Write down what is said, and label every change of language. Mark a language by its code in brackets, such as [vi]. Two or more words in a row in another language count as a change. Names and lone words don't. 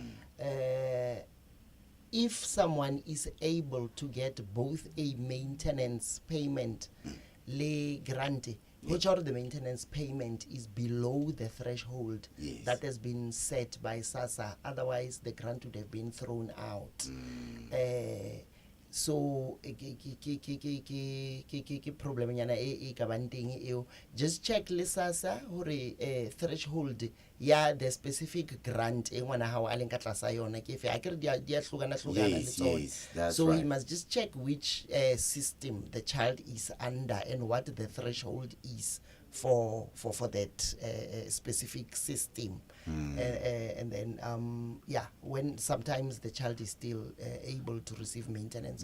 [en] If someone is able to get both a maintenance payment, le grant, which are the maintenance payment is below the threshold that has been set by SASSA, otherwise the grant would have been thrown out. [st] So problem nyana e ka bang teng eo, [en] just check [st] le SASSA hore threshold ya [en] the specific grant [st] e ngwana hao a leng ka tlasa yona ke fe akere dia hlukana le tsona. [en] So we must just check which system the child is under and what the threshold is for that specific system. And then when sometimes the child is still able to receive maintenance,